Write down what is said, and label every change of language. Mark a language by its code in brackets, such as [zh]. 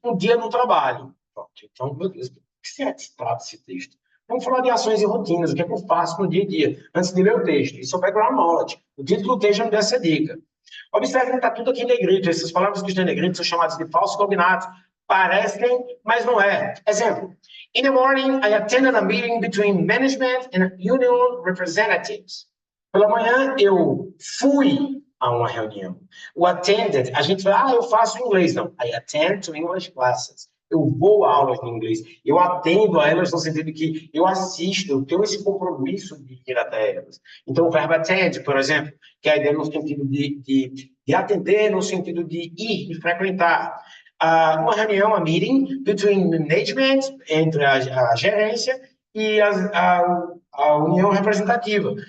[pt] Um dia no trabalho. Pronto. Então, meu Deus, o que se trata esse texto? Vamos falar de ações e rotinas, o que é que eu faço no dia a dia, antes de ler o texto. Isso é o background knowledge. O título do texto já me deu essa dica. Observe que está tudo aqui em negrito. Essas palavras que estão em negrito são chamadas de falsos cognatos. Parecem, mas não é. Exemplo. [en] In the morning, I attended a meeting between management and union representatives. [pt] Pela manhã, eu fui a uma reunião. O attended, a gente fala, eu faço inglês. Não, [en] I attend to English classes. [pt] Eu vou a aulas de inglês. Eu atendo a elas no sentido de que eu assisto, eu tenho esse compromisso de ir até elas. Então, o verbo attend, por exemplo, que é a ideia no sentido de atender, no sentido de ir, de frequentar. Uma reunião, a meeting, between management, entre a gerência e a união representativa.